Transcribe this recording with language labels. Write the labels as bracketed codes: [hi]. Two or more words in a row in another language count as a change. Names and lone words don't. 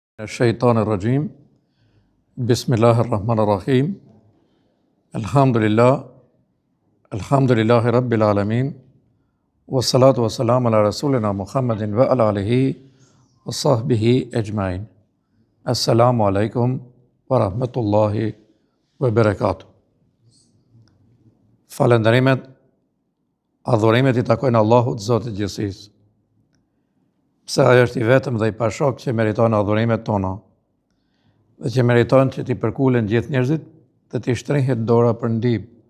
[ar] الشيطان الرجيم بسم الله الرحمن الرحيم الحمد لله رب العالمين والصلاة والسلام على رسولنا محمد وعلى آله وصحبه أجمعين. السلام عليكم ورحمة الله وبركاته. [sq] Falënderimet, adhurimet I takojnë Allahut, Zotit gjithësisë. Pse ajo është I vetëm dhe I pashok që meriton adhurimet tona, dhe që meriton që t'i përkulen gjithë njerëzit dhe t'i shtrihet dora për ndihmë.